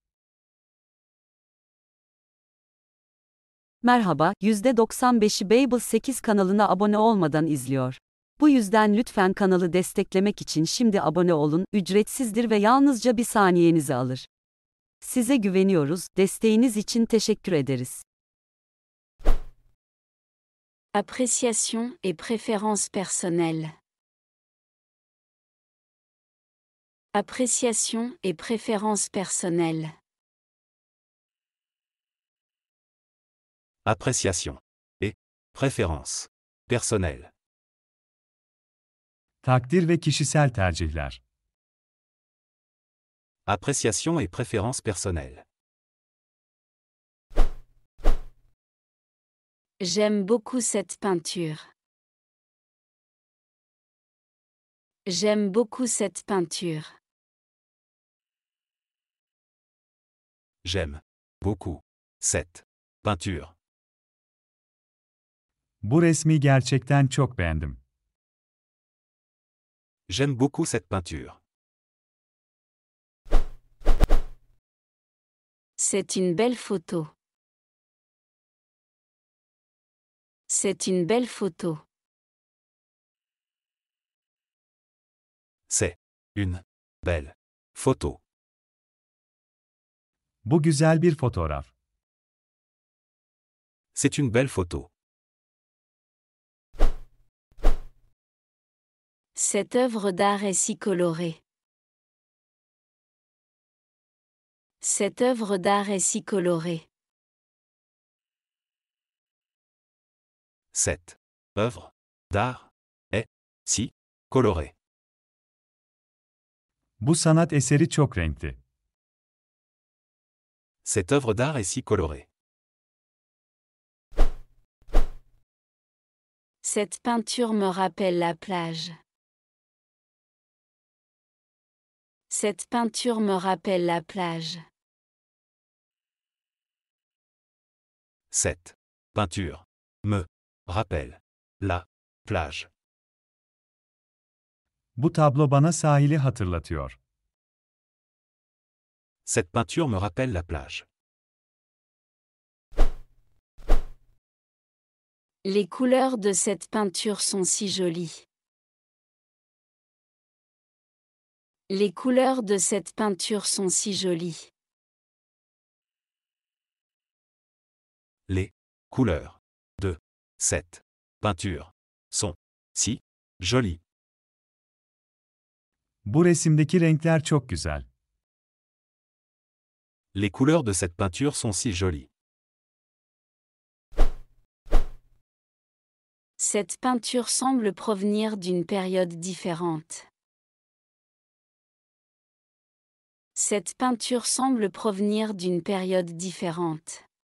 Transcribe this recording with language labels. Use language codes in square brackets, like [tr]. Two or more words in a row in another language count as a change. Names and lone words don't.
[tr] Merhaba, %95'i Babel 8 kanalına abone olmadan izliyor. Bu yüzden lütfen kanalı desteklemek için şimdi abone olun, ücretsizdir ve yalnızca bir saniyenizi alır. Size güveniyoruz, desteğiniz için teşekkür ederiz. [fr] Appréciation et préférence personnelle. Appréciation et préférence personnelle. Appréciation et préférence personnelle. [tr] Takdir ve kişisel tercihler. [fr] Appréciation et préférence personnelle. J'aime beaucoup cette peinture. J'aime beaucoup cette peinture. J'aime beaucoup cette peinture. [tr] Bu resmi gerçekten çok beğendim. [fr] J'aime beaucoup cette peinture. C'est une belle photo. C'est une belle photo. C'est une belle photo. [tr] Bu güzel bir fotoğraf. [fr] C'est une belle photo. Cette œuvre d'art est si colorée. Cette œuvre d'art est si colorée. Cette œuvre d'art est si colorée. [tr] Bu sanat eseri çok renkli. [fr] Cette œuvre d'art est si colorée. Cette peinture me rappelle la plage. Cette peinture me rappelle la plage. Cette peinture me rappelle la plage. [tr] Bu tablo bana sahili hatırlatıyor. [fr] Cette peinture me rappelle la plage. Les couleurs de cette peinture sont si jolies. Les couleurs de cette peinture sont si jolies. Les couleurs de cette peinture sont si jolies. [tr] Bu resimdeki renkler çok güzel. [fr] Les couleurs de cette peinture sont si jolies. Cette peinture semble provenir d'une période différente. Cette peinture semble provenir d'une période différente.